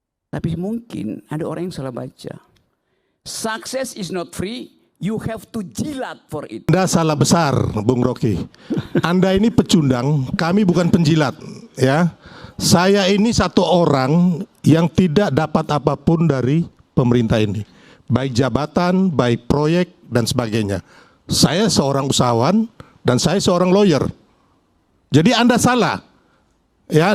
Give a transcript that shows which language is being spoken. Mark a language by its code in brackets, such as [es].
[id] Tapi mungkin ada orang yang salah baca. [en] Success is not free, you have to [id] jilat [en] for it. [id] Anda salah besar, Bung Rocky. Anda ini pecundang, kami bukan penjilat, ya. Saya ini satu orang yang tidak dapat apapun dari pemerintah ini, baik jabatan, baik proyek dan sebagainya. Saya seorang usahawan dan saya seorang lawyer. Jadi Anda salah, ya.